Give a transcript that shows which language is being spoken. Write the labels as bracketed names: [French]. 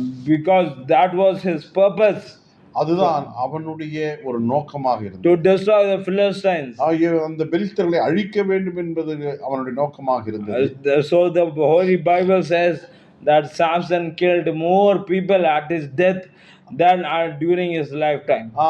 [English] Because that was his purpose. [Tamil] அதுதான் அவனுடைய ஒரு நோக்கமாக இருந்தது. [English] To destroy the Philistines. [Tamil] அந்த பெலிஸ்தர்களை அழிக்க வேண்டும் என்பது அவனுடைய நோக்கமாக இருந்தது. [English] So the Holy Bible says that Samson killed more people at his death than during his lifetime.